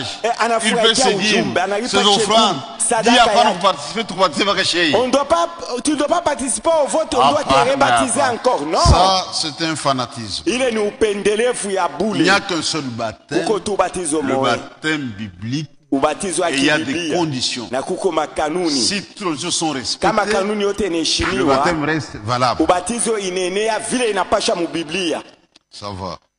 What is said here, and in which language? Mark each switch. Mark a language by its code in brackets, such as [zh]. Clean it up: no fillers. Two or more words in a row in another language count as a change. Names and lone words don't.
[fr] Il fait ses dîmes, ses offrandes. Dis à part de participer, tu ne dois pas participer au vote, on doit te rebaptiser encore. Non. Ça, c'est un fanatisme. Il n'y a qu'un seul baptême, le baptême biblique. [sw] ubatizo wa [fr] Et il y a des [sw] kibiblia [fr] conditions. [sw] na kuko makanuni. [fr] Si toutes les choses sont [sw] Kama [fr] respectées, [sw] kanuni yote [fr] le [sw] inaheshimiwa, [fr] baptême reste valable. [sw] ubatizo inaenea vile inapasha mu Biblia. [fr] Ça va.